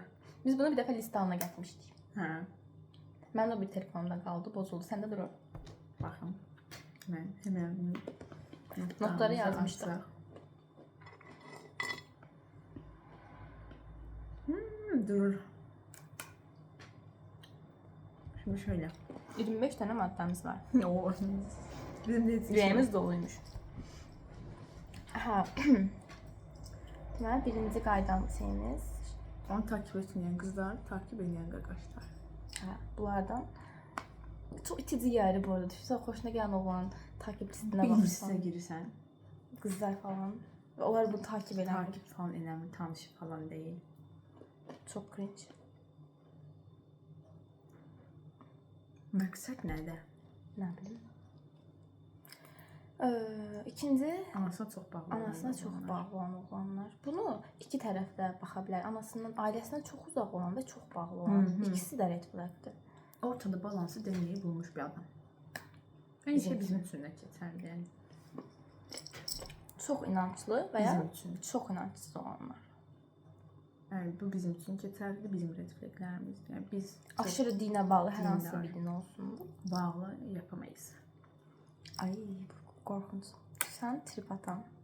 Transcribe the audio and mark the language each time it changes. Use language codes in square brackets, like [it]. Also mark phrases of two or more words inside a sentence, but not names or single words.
[az] Biz bunu bir dəfə listə halına gətirmişdik. Hə. Mənim o bir telefonumda qaldı, bozuldu. Səndə durur. Baxın. Mən həmən Notları yazmışdıq. Durur. [tr] Şimdi şöyle. [az] 25 tane maddəmiz var. [tr] Oo. Bizim de [az] Ürəyimiz doluymuş. Hə. Deməli, birinci qaydam şeyimiz. [tr] Onu takip etmeyen kızlar, takip edən qaqaşlar. [az] Hə, bunlardan çox itici yeri bu arada. Düşünsən, xoşuna gələn oğlan takip listinə Bir baxırsan. listə girirsən. Qızlar falan. [tr] Onlar bunu takip edenler. Takip falan önemli, tanışıp falan değil. Çok cringe. [az] Məqsəd nədir? [tr] Ne bileyim. İkinci, [az] Anasına çox bağlı. anasına çox bağlı olan oğlanlar. Bunu iki tərəfdə baxa bilər. Anasından, ailəsindən çox uzaq olan və çox bağlı olan. İkisi də [en] red flagdır. [tr] Ortada balansı dengeyi bulmuş bir adam. [az] Aynı şey bizim üçün də keçərli. Yəni. Çox inanclı və ya Bizim üçün. çox inancsız olanlar. Yəni, bu bizim üçün keçərlidir, bizim [en] red flaglərimiz. [az] Yəni, biz Aşırı dinə bağlı hər hansı Dindar. bir din olsun. [tr] bağlı yapamayız. [az] Ay, bu qorxunc. Sən trip atan.